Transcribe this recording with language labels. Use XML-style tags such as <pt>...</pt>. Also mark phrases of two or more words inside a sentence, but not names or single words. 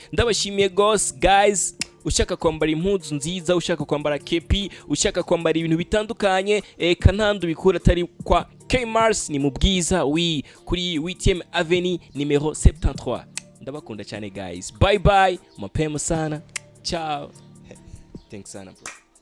<rn>Ndabashimiye gose guys. Ushaka kwambara impuzu nziza, ushaka kwambara kepi, ushaka kwambara ibintu bitandukanye kantandu bikura atari kwa Chickpeas ni mu bwiza kuri 8e Avenue numero 73. Ndabakunda cyane guys.</rn> <en>Bye bye.</en> <sw>Mapema sana. Ciao.</sw> <en>Thanks sana bro.</en>